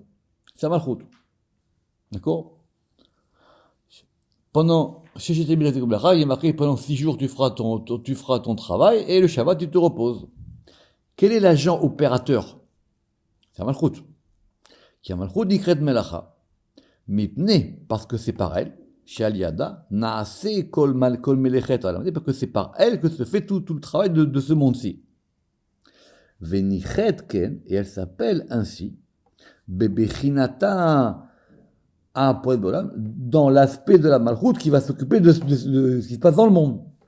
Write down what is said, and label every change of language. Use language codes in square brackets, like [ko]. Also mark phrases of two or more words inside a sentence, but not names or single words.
[fr] C'est la malchut. D'accord? Pendant, il est marqué pendant 6 jours tu feras ton travail et le Shabbat tu te reposes. Quel est l'agent opérateur? C'est la malchut. [he] כי המלכות נקראת מלאכה. Mipne, [fr] parce que c'est par elle. [he] שעל ידה נעשה כל מלאכת העולם. [fr] Parce que c'est par elle que se fait tout le travail de ce monde-ci. [he] ונקראת כן, [fr] et elle s'appelle ainsi, bebechinata dans l'aspect de la malchoute qui va s'occuper de ce qui se passe dans le monde.